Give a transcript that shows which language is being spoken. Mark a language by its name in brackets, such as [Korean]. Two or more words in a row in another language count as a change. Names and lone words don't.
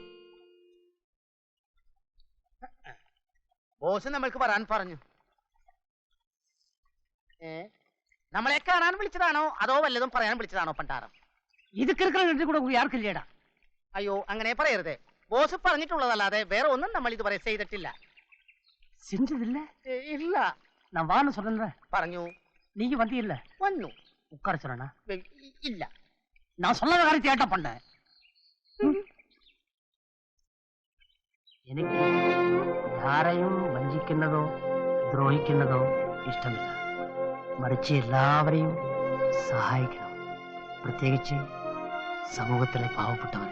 [Malayalam] ബോസ് നമ്മൾക്ക് വരാൻ പറഞ്ഞു. നമ്മളെ കാണാൻ വിളിച്ചതാണോ അതോ വല്ലതും പറയാൻ വിളിച്ചതാണോ പണ്ടാരം? ഇത് കിടക്കുന്ന കൂടെ ആർക്കില്ലേടാ? അയ്യോ, അങ്ങനെ പറയരുതേ. ബോസ് പറഞ്ഞിട്ടുള്ളതല്ലാതെ വേറെ ഒന്നും നമ്മൾ ഇതുവരെ ചെയ്തിട്ടില്ല. [Tamil] செஞ்சதில்ல? [Malayalam] ഇല്ല. [Tamil] நான் வான்னு சொன்னேன். [Malayalam] പറഞ്ഞു. [Tamil] நீங்க வந்தீல்ல? [Malayalam] വന്നു. [Tamil] உட்கார சொன்னா? [Malayalam] ഇല്ല. [Tamil] நான் சொல்லாத காரியத்தை ஏட்டா பண்ண. [Malayalam] എനിക്ക് ആരെയും വഞ്ചിക്കുന്നതോ ദ്രോഹിക്കുന്നതോ ഇഷ്ടമില്ല. മറിച്ച് എല്ലാവരെയും സഹായിക്കണം, പ്രത്യേകിച്ച് സമൂഹത്തിലെ പാവപ്പെട്ടവരെ.